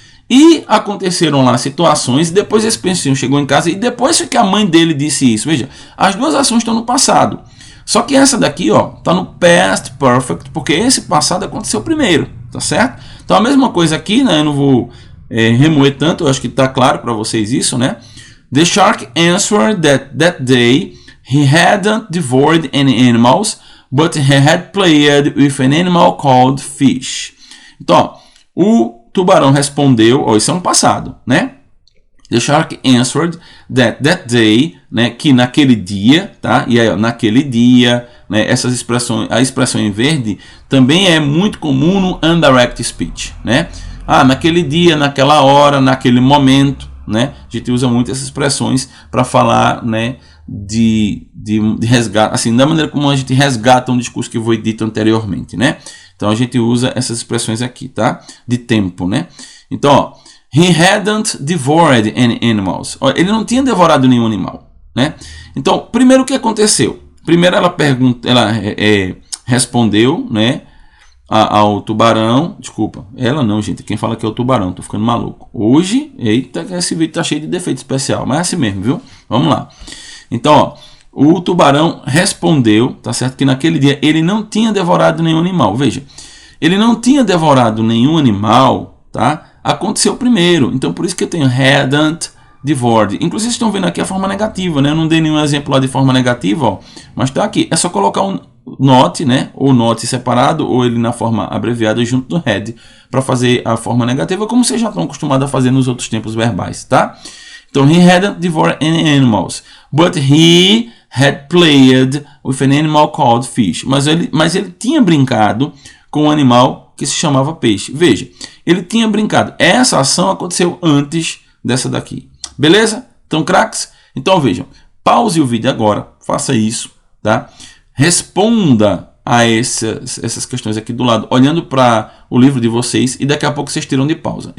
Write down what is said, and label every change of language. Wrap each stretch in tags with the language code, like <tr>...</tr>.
<pt>E aconteceram lá situações, e depois esse peixinho chegou em casa, e depois que a mãe dele disse isso. Veja, as duas ações estão no passado. Só que essa daqui, ó, está no past perfect, porque esse passado aconteceu primeiro, tá certo? Então a mesma coisa aqui, né, eu não vou remoer tanto, eu acho que está claro para vocês isso, né?</pt> <en>The shark answered that day he hadn't devoured any animals, but he had played with an animal called fish.</en> <pt>Então, ó, o tubarão respondeu, isso é um passado, né?</pt> <en>The shark answered that day,</en> <pt>né, que naquele dia, tá? E aí, ó, naquele dia, né, essas expressões, a expressão em verde também é muito comum no indirect speech, né? Naquele dia, naquela hora, naquele momento, né? A gente usa muito essas expressões para falar, né, de resgate, assim, da maneira como a gente resgata um discurso que foi dito anteriormente, né? Então a gente usa essas expressões aqui, tá? De tempo, né? Então, ó,</pt> <en>he hadn't devoured any animals.</en> <pt>Ó, ele não tinha devorado nenhum animal, né? Então, primeiro o que aconteceu? Primeiro ela respondeu, né, ao tubarão. Desculpa, ela não, gente. Quem fala que é o tubarão, tô ficando maluco. Hoje, eita, esse vídeo tá cheio de defeito especial, mas é assim mesmo, viu? Vamos lá. Então, ó, o tubarão respondeu, tá certo? Que naquele dia ele não tinha devorado nenhum animal. Veja, ele não tinha devorado nenhum animal, tá? Aconteceu primeiro. Então, por isso que eu tenho</pt> <en>hadn't devoured.</en> <pt>Inclusive, vocês estão vendo aqui a forma negativa, né? Eu não dei nenhum exemplo lá de forma negativa, ó. Mas tá aqui. É só colocar um not, né? Ou not separado, ou ele na forma abreviada junto do had, para fazer a forma negativa, como vocês já estão acostumados a fazer nos outros tempos verbais, tá?</pt> <en>Então, he hadn't devoured any animals, but he had played with an animal called fish.</en> <pt>Mas ele tinha brincado com um animal que se chamava peixe. Veja, ele tinha brincado. Essa ação aconteceu antes dessa daqui. Beleza? Então, craques? Então, vejam. Pause o vídeo agora. Faça isso, tá? Responda a essas questões aqui do lado, olhando para o livro de vocês, e daqui a pouco vocês tiram de pausa.</pt>